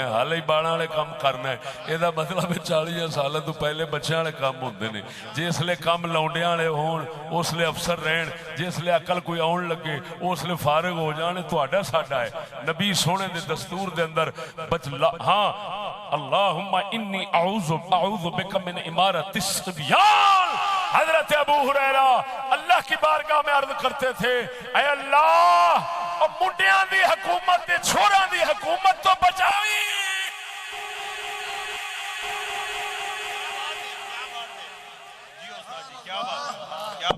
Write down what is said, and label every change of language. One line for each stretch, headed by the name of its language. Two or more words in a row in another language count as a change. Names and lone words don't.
Punjabi: ہالے ہی باݨا والے کام کرنا ہے ایدا مطلب ہے 40 سال تو پہلے بچوں والے کام ہوندے نے جسلے کام لونڈیاں والے ہوݨ اسلے افسر رہن جسلے عقل کوئی آوݨ لگے اسلے فارغ ہو جانے تہاڈا ساڈا ہے نبی سونے دے دستور دے اندر ہاں
Arabic: اللهم إني أعوذ بك من إمارة الصبيان
Urdu: حضرت ابو ہریرہ اللہ کی بارگاہ میں عرض کرتے تھے
Punjabi: اے اللہ اور منڈیاں دی حکومت تے چھوراں دی حکومت تو بچاوی
Urdu: کیا بات